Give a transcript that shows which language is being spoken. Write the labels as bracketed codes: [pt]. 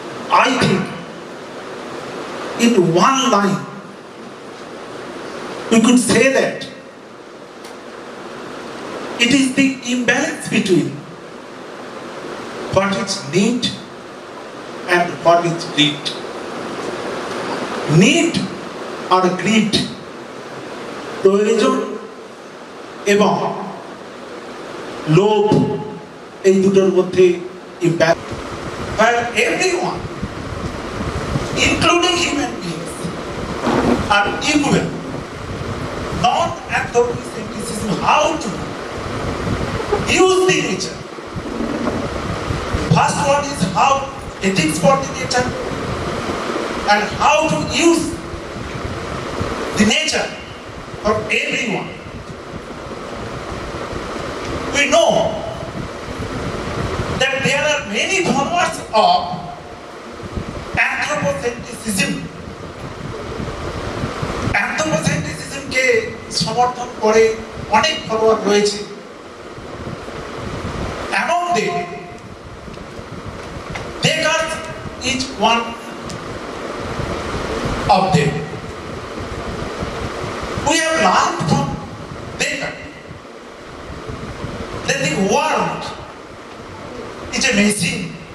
[en] I think in one line we could say that It is the imbalance between what is need and what is greed. Need or greed, [bn] প্রয়োজন এবং লোভ, এই দুটোর মধ্যে [en] imbalance. Where everyone, including human beings, are equal. Non-anthropocentricism, how to use the nature. First one is how ethics for the nature and how to use the nature for everyone. We know that there are many followers of anthropocentricism. [bn] Anthropocentricism কে সমর্থন করে অনেক follower রয়েছে। [en] Among them, Descartes is one of them. We have learned from Descartes that the world is a machine.